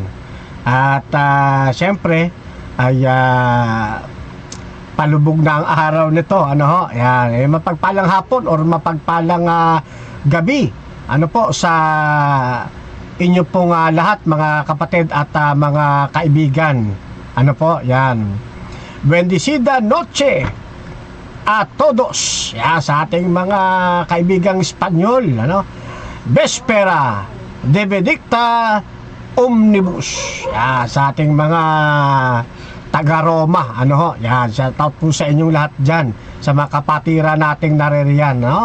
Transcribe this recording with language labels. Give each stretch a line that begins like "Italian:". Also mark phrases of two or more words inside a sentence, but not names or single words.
Filipino: At syempre ay palubog na ang araw nito, ano ho? Yan, mapagpalang hapon or mapagpalang gabi ano po sa inyo pong lahat mga kapatid at mga kaibigan. Ano po, yan.
Spanish: Bendecida noche a todos.
Filipino: Yan, sa ating mga kaibigang Espanyol, ano?
Latin: Vespera de Benedicta Omnibus.
Filipino: Yan, sa ating mga taga-Roma, ano ho? Yan,
English: shout out
Filipino: po sa inyong lahat dyan, sa mga kapatira nating naririyan, no?